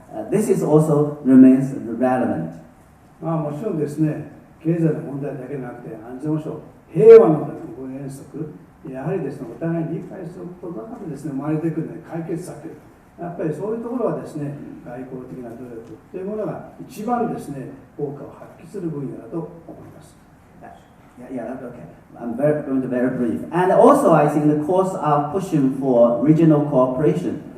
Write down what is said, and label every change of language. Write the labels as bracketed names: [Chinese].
[English] This is also remains relevant. [Japanese] もちろんですね、経済の問題だけでなくて安全保障、平和のための5原則、やはりですね、お互いに理解することの中でですね、生まれてくる、ね、解決策、やっぱりそういうところはですね、外交的な努力というものが一番ですね、効果を発揮する分野だと思います。 [English] Yeah, okay. I'm going to be very brief. And also, I think the course of pushing for regional cooperation.